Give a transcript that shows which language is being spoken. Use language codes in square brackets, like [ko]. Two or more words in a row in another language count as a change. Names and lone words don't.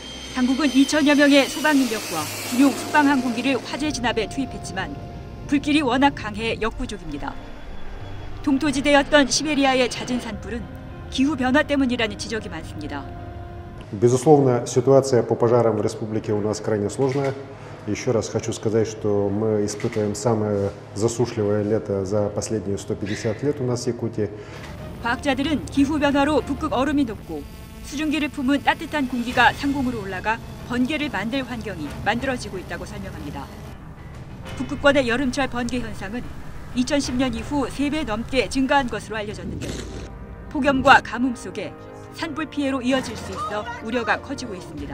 [ko] 당국은 2천여 명의 소방 인력과 군용 소방 항공기를 화재 진압에 투입했지만 불길이 워낙 강해 역부족입니다. 동토지대였던 시베리아의 잦은 산불은 기후 변화 때문이라는 지적이 많습니다. [ru] Безусловно, ситуация по пожарам в республике у нас крайне сложная. Еще раз хочу сказать, что мы испытываем самое засушливое лето за последние 150 лет у нас в Якутии. [ko] 과학자들은 기후 변화로 북극 얼음이 녹고 수증기를 품은 따뜻한 공기가 상공으로 올라가 번개를 만들 환경이 만들어지고 있다고 설명합니다. 북극권의 여름철 번개 현상은 2010년 이후 3배 넘게 증가한 것으로 알려졌는데 폭염과 가뭄 속에 산불 피해로 이어질 수 있어 우려가 커지고 있습니다.